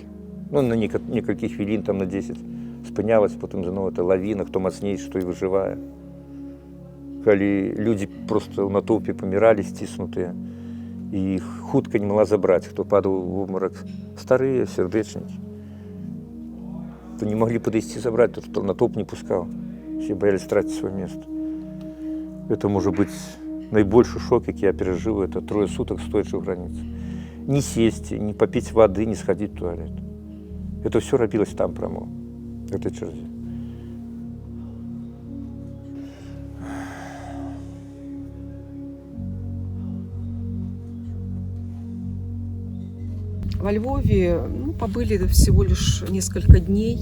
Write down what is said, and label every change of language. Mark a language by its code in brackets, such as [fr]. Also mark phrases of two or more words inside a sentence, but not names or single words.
[be] Ну, на некалькі хвілін, там на 10 спынялась, потым зноў это лавіна, хто мацнейшы, той выжывае. Калі людзі просто ў натоўпе паміралі, сціснутыя, і іх хутка не мала забраць, хто падаў у обмарак, старыя, сардэчнікі. То не маглі падысці забраць, то што натоўп не пускаў. [ru] Все боялись тратить свое место. Это может быть наибольший шок, [uk] який я пережил, [ru] это 3 суток стоячи в границе. Не сесть, не попить воды, не сходить в туалет. Это все робилось там прямо, в этой черте. Во Львове побыли всего лишь несколько дней.